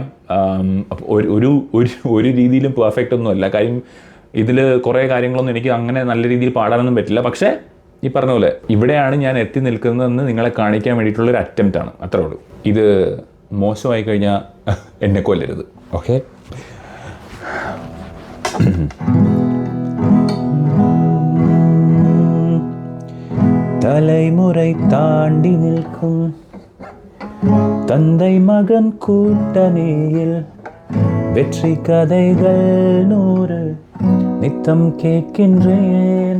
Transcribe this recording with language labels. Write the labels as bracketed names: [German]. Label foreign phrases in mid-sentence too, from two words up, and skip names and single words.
[Malayalam] അപ്പോൾ ഒരു രീതിയിലും പെർഫെക്റ്റ് ഒന്നുമല്ല. കാര്യം ഇതിൽ കുറേ കാര്യങ്ങളൊന്നും എനിക്ക് അങ്ങനെ നല്ല രീതിയിൽ പാടാനൊന്നും പറ്റില്ല. പക്ഷേ ഈ പറഞ്ഞ പോലെ ഇവിടെയാണ് ഞാൻ എത്തി നിൽക്കുന്നതെന്ന് നിങ്ങളെ കാണിക്കാൻ വേണ്ടിയിട്ടുള്ളൊരു അറ്റംപ്റ്റാണ്, അത്രേ ഉള്ളൂ. ഇത് മോശമായി കഴിഞ്ഞാൽ എന്നെ കൊല്ലരുത്, ഓക്കെ? [Tamil] தலைமுறை தாண்டி நிற்கும் தந்தை மகன் கூட்டணியில் வெற்றி கதைகள் 100 நித்தம் கேட்கின்றேன்.